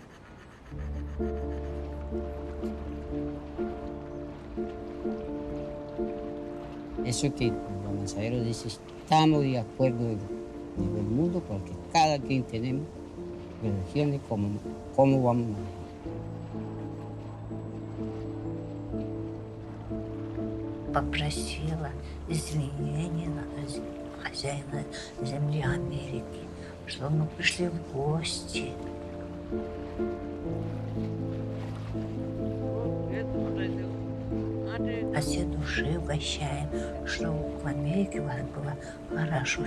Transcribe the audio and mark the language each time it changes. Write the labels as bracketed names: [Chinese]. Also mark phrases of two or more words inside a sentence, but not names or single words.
[Spanish] Eso que los mensajeros dicen, estamos de acuerdo en el mundo porque cada quien tenemos religiones cómo vamos a manejar. [Russian] Попросила извинения хозяина земли Америки, что мы пришли в гости. От всей души угощаем, что в Америке у вас было хорошо.